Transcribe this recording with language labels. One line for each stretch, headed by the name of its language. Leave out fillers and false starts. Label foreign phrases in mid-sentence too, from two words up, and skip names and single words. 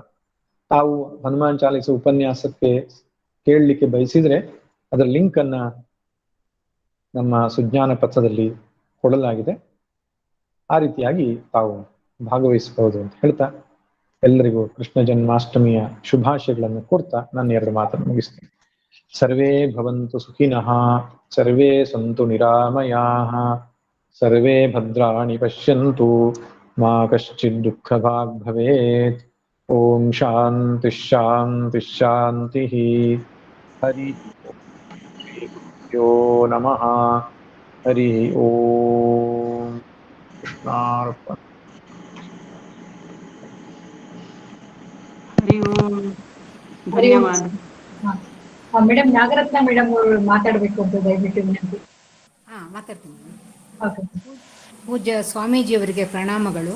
Kannada: ತಾವು ಹನುಮಾನ್ ಚಾಲಿಸ ಉಪನ್ಯಾಸಕ್ಕೆ ಕೇಳಲಿಕ್ಕೆ ಬಯಸಿದ್ರೆ ಅದರ ಲಿಂಕ್ ಅನ್ನ ನಮ್ಮ ಸುಜ್ಞಾನ ಪಥದಲ್ಲಿ ಕೊಡಲಾಗಿದೆ. ಆ ರೀತಿಯಾಗಿ ತಾವು ಭಾಗವಹಿಸಬಹುದು ಅಂತ ಹೇಳ್ತಾ ಎಲ್ಲರಿಗೂ ಕೃಷ್ಣ ಜನ್ಮಾಷ್ಟಮಿಯ ಶುಭಾಶಯಗಳನ್ನು ಕೋರ್ತಾ ನನ್ನ 2 ಮಾತನ್ನು ಮುಗಿಸ್ತೇನೆ.
Sanskrit: ಸರ್ವೇ ಭವಂತು ಸುಖಿನಃ, ಸರ್ವೇ ಸಂತು ನಿರಾಮಯಾಃ, ಸರ್ವೇ ಭದ್ರಾಣಿ ಪಶ್ಯಂತು, ಮಾ ಕಶ್ಚಿತ್ ದುಃಖಭಾಗ್ ಭವೇತ್. ಓಂ ಶಾಂತಿ ಶಾಂತಿ ಶಾಂತಿ. ಹರಿ ಓಂ ನಮಃ. ಹರಿ ಓಂ. ಕೃಷ್ಣಾರ್ಪಣ. ಹರಿ ಓಂ.
Kannada: ಧನ್ಯವಾದ. ಮೇಡಮ್ ನಾಗರತ್ನ ಮೇಡಮ್ ಅವರು ಮಾತಾಡಬೇಕು ಅಂತ ದಯವಿಟ್ಟು ವಿನಂತಿ. ಮಾತಾಡ್ತೀನಿ. ಓಕೆ. ಪೂಜ್ಯ ಸ್ವಾಮೀಜಿಯವರಿಗೆ ಪ್ರಣಾಮಗಳು.